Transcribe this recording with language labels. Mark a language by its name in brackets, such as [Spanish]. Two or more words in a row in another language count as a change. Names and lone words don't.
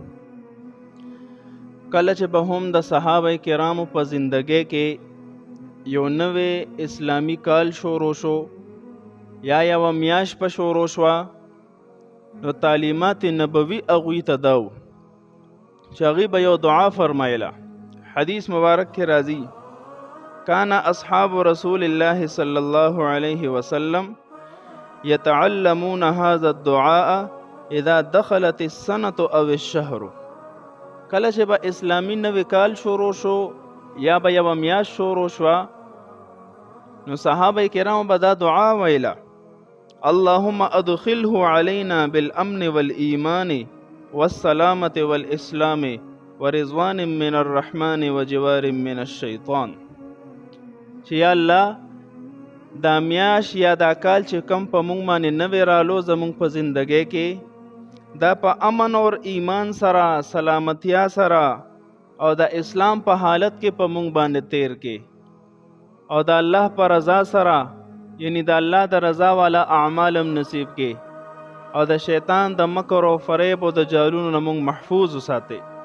[Pashto] کله چې به هم د صحابه کرامو په زندګۍ کې یو نوې اسلامی کال شروع شو یا یوه میاشت په شروع شوه، نو تعلیمات نبوي هغوی ته دا و چې هغوی به یو دعا فرمایله. حدیث مبارک کې راځي: [Arabic] کان اصحاب رسول الله صلی الله علیه وسلم یتعلمون هذا الدعاء اذا دخلت السنة او الشهر. [Pashto] کله چې به اسلامی نوی کال شروع شو یا به یوه میاشت شروع شوه، نو صحابه کرامو به دا دعا ویله: [Arabic] اللهم ادخله علينا بالامن والایمان والسلامة والاسلام ورضوان من الرحمن وجوار من الشیطان. [Pashto] چې یا الله دا میاش یا دا کال چې کم په مونږ باندې نوی رالو زمونږ په زندګۍ کې، دا په امن اور ایمان سره، سلامتیا سره او د اسلام په حالت کې په مونږ باندې تیر کې، او د الله په رضا سره، یعنی د الله د رضا والا اعمال هم نصیب کې، او د شیطان د مکر او فریب او د جالونو نه مونږ محفوظ وساتي.